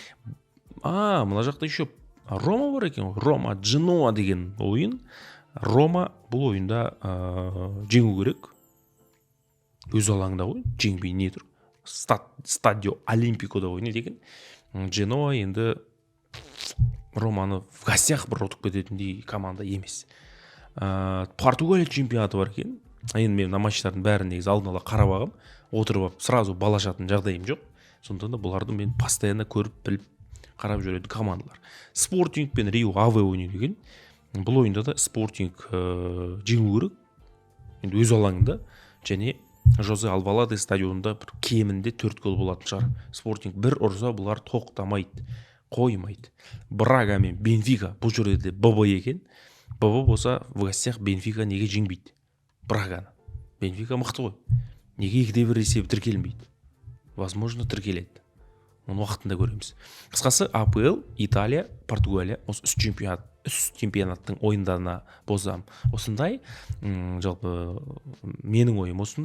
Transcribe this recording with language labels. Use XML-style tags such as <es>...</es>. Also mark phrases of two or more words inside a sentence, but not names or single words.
<kk>Мына жақта еще Рома бар екен ғой. Рома Дженоа деген ойын. Рома бұл ойында жеңу керек. Өз алаңында ғой. Жеңбей не тұр? Стадио Олимпикода ойнайды екен. Дженоа енді Романы</kk> <ru>в гостях</ru> <kk>бір ұтып кететіндей команда емес. Португалия чемпионаты бар екен. Енді мен матчтардың бәрін негізі алдын ала қарап алғам. Отырып алып сразу бал ашатын жағдайым жоқ. Сондықтан да бұларды мен постоянно көріп біліп қарап жүретін командалар. Спортинг пен Рио Аве ойнайды екен. Бұл ойында да Спортинг жеңу керек. Енді өз алаңында және Жозе Алваладе стадионында бір кемінде 4 гол болатын шығар. Спортинг бір ұрса бұлар тоқтамайды, қоймайды. Брага мен Бенфика бұл жерде де ББ екен. ББ болса</kk> <ru>в гостях</ru> <kk>Бенфика неге жеңбейді? Браганы. Бенфика мықты ғой. Неге 2-1 есебі тіркелмейді? Возможно, тіркеледі. Оны уақытында көреміз. Қысқасы АПЛ, Италия, Португалия осы үш чемпионаттың ойындарына бозам. Осындай, жалпы менің ойым осындай.</kk>